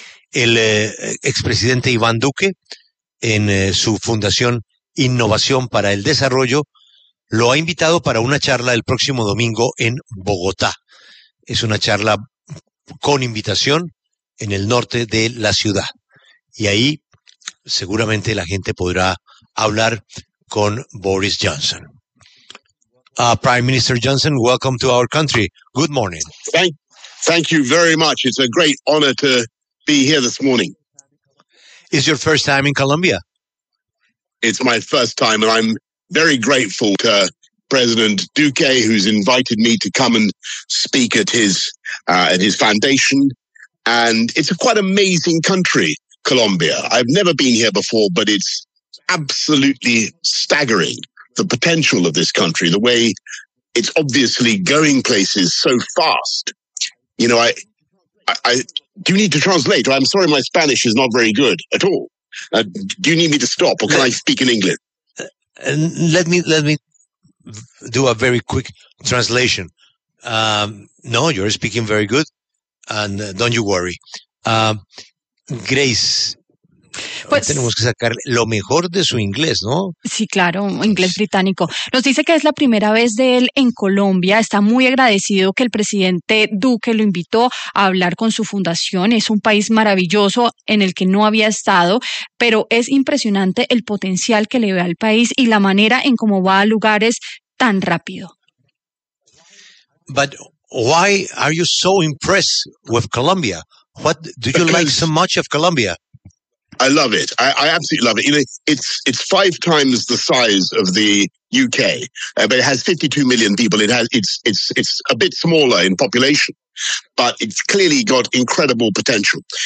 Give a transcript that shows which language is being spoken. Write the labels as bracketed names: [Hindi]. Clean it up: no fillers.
[Spanish] El expresidente Iván Duque, en su fundación Innovación para el Desarrollo, lo ha invitado para una charla el próximo domingo en Bogotá. Es una charla con invitación en el norte de la ciudad. Y ahí seguramente la gente podrá hablar con Boris Johnson. [English] Prime Minister Johnson, welcome to our country. Good morning. Thank you very much. It's a great honor to be here this morning. Is your first time in Colombia? It's my first time, and I'm very grateful to President Duque, who's invited me to come and speak at his foundation. And it's a quite amazing country, Colombia. I've never been here before, but it's absolutely staggering, the potential of this country, the way it's obviously going places so fast. You know, I do you need to translate? I'm sorry, my Spanish is not very good at all. Do you need me to stop, or can I speak in English? Let me do a very quick translation. No, you're speaking very good, and don't you worry. [Spanish] Grace, pues, tenemos que sacar lo mejor de su inglés, ¿no? Sí, claro, inglés británico. Nos dice que es la primera vez de él en Colombia. Está muy agradecido que el presidente Duque lo invitó a hablar con su fundación. Es un país maravilloso en el que no había estado, pero es impresionante el potencial que le ve al país y la manera en cómo va a lugares tan rápido. [English] But why are you so impressed with Colombia? What do you like so much of Colombia? I love it. I absolutely love it. You know, it's five times the size of the UK, but it has 52 million people. It's a bit smaller in population, but it's clearly got incredible potential.